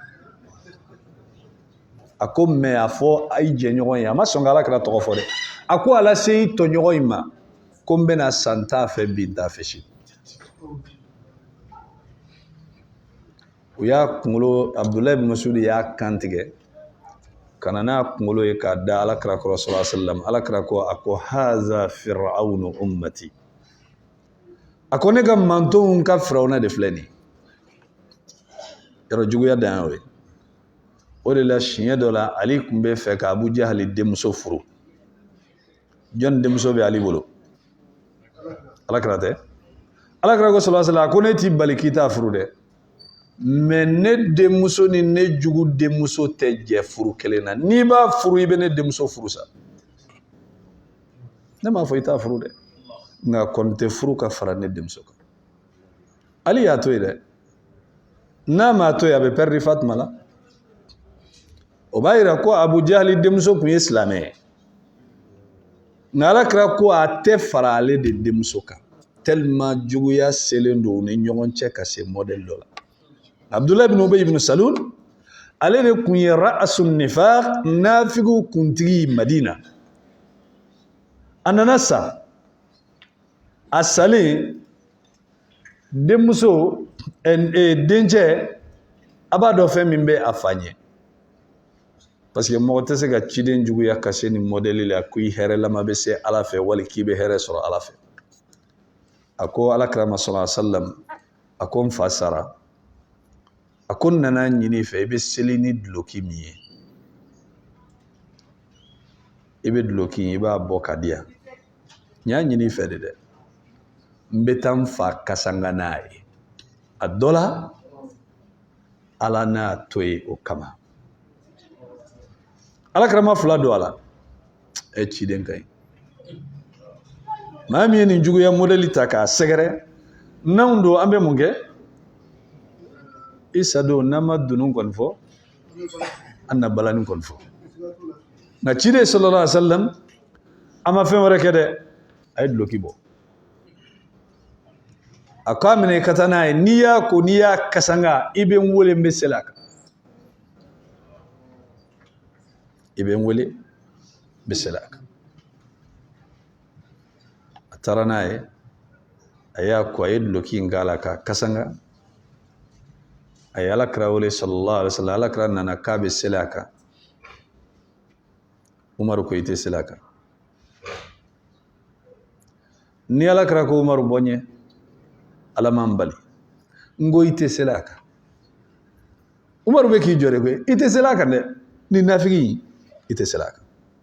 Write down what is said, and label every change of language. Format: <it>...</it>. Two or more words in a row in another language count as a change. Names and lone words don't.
<bm>a ko mais a fɔ a yi jɛɲɔgɔn ye a ma sɔn ka alakira tɔgɔ fɔ dɛ a ko ala se i tɔɲɔgɔn in ma ko n bɛna san t'a fɛ bi n t'a fɛ si u y'a kunkolo abdulayi ibn masud y'a kan tigɛ ka na n'a kunkolo ye k'a da alakira kɔrɔ</bm> <ar>صلى الله عليه وسلم</ar> <bm>alakira ko a ko</bm> <ar>هذا فرعون أمتي</ar> <bm>a ko ne ka mantonw ka firawuna de filɛ nin yɔrɔ juguya dan y'o ye o de la siɲɛ dɔ la ali tun bɛ fɛ ka abu jahali denmuso furu jɔnni denmuso bɛ ali bolo alakira tɛ alakira ko</bm> <ar>صلى الله عليه وسلم</ar> <bm>a ko ne t'i bali k'i t'a furu dɛ mais ne denmuso ni ne jugu denmuso tɛ jɛ furu kelen na n'i b'a furu i bɛ ne denmuso furu sa ne m'a fɔ i t'a furu dɛ nka kɔni tɛ furu ka fara ne denmuso kan ali y'a to yen dɛ n'a m'a to yen a bɛ pɛridi Fatima la o b'a yira ko abu jahali denmuso tun ye silamɛ ye nka alakira ko a tɛ fara ale de denmuso kan tellement juguya selen don u ni ɲɔgɔn cɛ ka se modèle dɔ la abdulayi ibn ubay ibn salul ale de kun ye</bm> <ar>رأس النفاق</ar> <bm>nafigu kuntigi madina a nana sa a salen denmuso dencɛ a b'a dɔn fɛn min bɛ a fa ɲɛ</bm> <fr>parce que</fr> <bm>mɔgɔ tɛ se ka ciden juguya ka se ni modèle la ko i hɛrɛlama bɛ se ala fɛ wali k'i bɛ hɛrɛ sɔrɔ ala fɛ a ko alakira ma</bm> <ar>صلى الله عليه وسلم</ar> <bm>a ko n fa sara a ko n nana ɲini fɛ i bɛ seli ni duloki min ye i bɛ duloki i b'a bɔ ka di yan n y'a ɲini fɛ de dɛ n bɛ taa n fa kasanga n'a ye a dɔ la ala n'a to ye o kama alakira ma fila don a la ciden ka ɲi maa min ye nin juguya modèle ta k'a sɛgɛrɛ n'anw don an bɛ mun kɛ isa don n'an ma dunun kɔni fɔ an na balani kɔni fɔ nka ciden</bm> <ar>صلى الله عليه وسلم</ar> <bm>a ma fɛn wɛrɛ kɛ dɛ a ye duloki bɔ a ko a minɛ i ka taa n'a ye n'i y'a ko n'i y'a kasanga i bɛ n wele n bɛ seli a kan i bɛ n wele n bɛ seli a kan a taara n'a ye a y'a ko a ye duloki in k'a la k'a kasanga a ye Alakira wele</bm> <ar>صلى الله عليه وسلم</ar> <bm>Alakira nana k'a bɛ seli a kan Umaru ko i tɛ seli a kan ni Alakira ko Umaru bɔ n ye Ala man bali n ko i tɛ seli a kan Umaru bɛ k'i jɔ de koyi i tɛ seli a kan dɛ ni nafigi i tɛ seli a kan</bm>